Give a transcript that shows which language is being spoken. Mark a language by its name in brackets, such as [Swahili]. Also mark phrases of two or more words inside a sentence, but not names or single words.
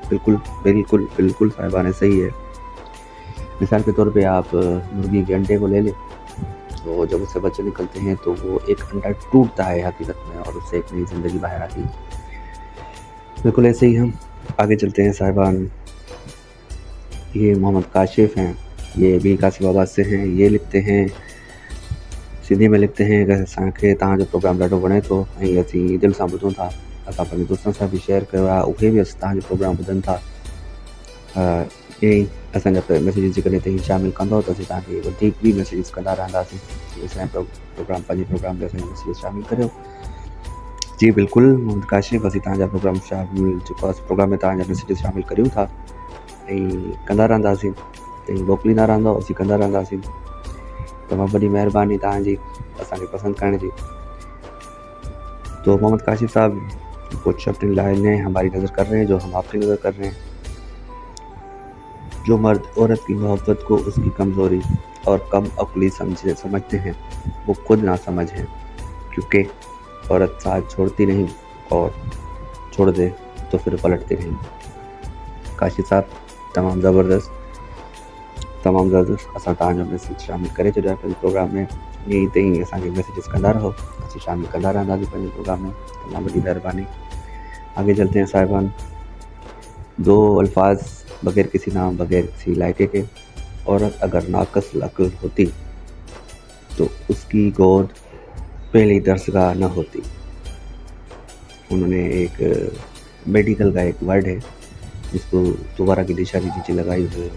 [Urdu] بالکل بالکل بالکل صاحبان صحیح ہے۔ مثال کے طور پے آپ مرغی کے انڈے کو لے لیں، تو جب اس سے بچے نکلتے ہیں تو وہ ایک انڈا ٹوٹتا ہے حقیقت میں اور اس سے ایک نئی زندگی باہر آتی ہے. بالکل ایسے ہی ہم آگے چلتے ہیں صاحبان، یہ محمد کاشف ہیں، یہ بھی کاسف آباد سے ہیں. یہ لکھتے ہیں، سندھی میں لکھتے ہیں کہ [Sindhi] असांखे तव्हां जो प्रोग्राम ॾाढो वणे थो ऐं असीं दिलि सां ॿुधूं था। असां पंहिंजे दोस्तनि सां बि शेयर कयो आहे, उहे बि तव्हांजो प्रोग्राम ॿुधनि था। ईअं ई असांजा मैसेजिस जेकॾहिं तव्हां शामिलु कंदव त असीं तव्हांखे वधीक बि मैसेजिस कंदा रहंदासीं। असांजे प्रोग्राम पंहिंजे प्रोग्राम ते असांजा मैसेजिस शामिलु करियो। जी बिल्कुलु मोहम्मद काशिफ, असीं तव्हांजा प्रोग्राम शामिलु, जेको आहे प्रोग्राम में तव्हांजा मैसेजिस शामिलु करियूं था ऐं कंदा रहंदासीं। तव्हां मोकिलींदा रहंदव, असीं कंदा रहंदासीं। तमामु वॾी महिरबानी तव्हांजी असांखे पसंदि करण जी। [Urdu] تو محمد کاشف صاحب کچھ اپنی لائنیں ہماری نظر کر رہے ہیں جو ہم آپ کی نظر کر رہے ہیں. جو مرد عورت کی محبت کو اس کی کمزوری اور کم عقلی سمجھتے ہیں وہ خود نا سمجھ ہیں، کیونکہ عورت ساتھ چھوڑتی نہیں اور چھوڑ دے تو پھر پلٹتی نہیں. [Sindhi] काशिफ साहब तमामु ज़बरदस्त असां तव्हांजो मैसेज शामिलु करे छॾियो आहे पंहिंजे प्रोग्राम में। ईअं ई तई असांखे मैसेजिस कंदा रहो, असीं शामिलु कंदा रहंदासीं पंहिंजे प्रोग्राम में। तमामु वॾी महिरबानी। [Urdu] آگے چلتے ہیں صاحبان، دو الفاظ بغیر کسی نام بغیر کسی علاقے کے. عورت اگر ناقص عقل ہوتی تو اس کی گود پہلی درسگاہ نہ ہوتی. انہوں نے ایک میڈیکل کا ایک ورڈ ہے جس کو دوبارہ کی دشا نیچے لگائی ہوئی ہے.